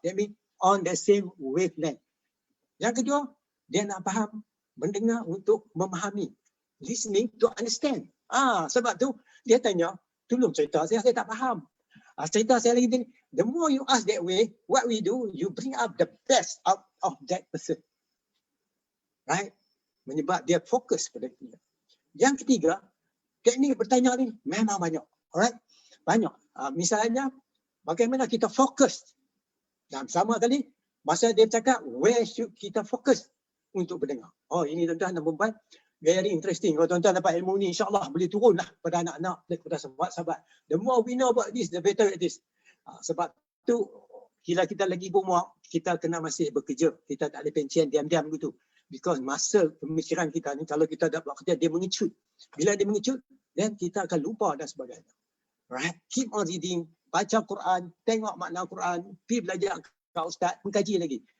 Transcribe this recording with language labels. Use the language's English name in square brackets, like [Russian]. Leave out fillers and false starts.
[English] That means, on the same wavelength. [Malay] Yang kedua, dia nak faham, mendengar untuk memahami. [English] Listening to understand. [Malay] Sebab tu, dia tanya, tolong cerita saya tak faham. Cerita saya lagi ni, [English] the more you ask that way, what we do, you bring up the best out of that person. [Malay] Right? Menyebab dia fokus pada kita. Yang ketiga, teknik bertanya ni memang banyak. Alright? Banyak. Misalnya, bagaimana kita fokus. Dan sama kali, masa dia cakap, [English] where should [Malay] kita fokus untuk berdengar. Ini tuan-tuan dan puan-puan, [English] very interesting. [Malay] Kalau tuan-tuan dapat ilmu ni, insyaAllah boleh turunlah pada anak-anak, kepada sahabat-sahabat. [English] The more we know about this, the better it is. [Malay] Sebab tu, bila kita lagi berumur, kita kena masih bekerja. Kita tak boleh pencen diam-diam gitu. Because masa pemikiran kita ni, kalau kita dah buat kerja, dia mengecut. Bila dia mengecut, then kita akan lupa dan sebagainya. Right? [English] Keep on reading, [Malay] baca Quran, tengok makna Quran, pergi belajar ke ustaz, mengkaji lagi.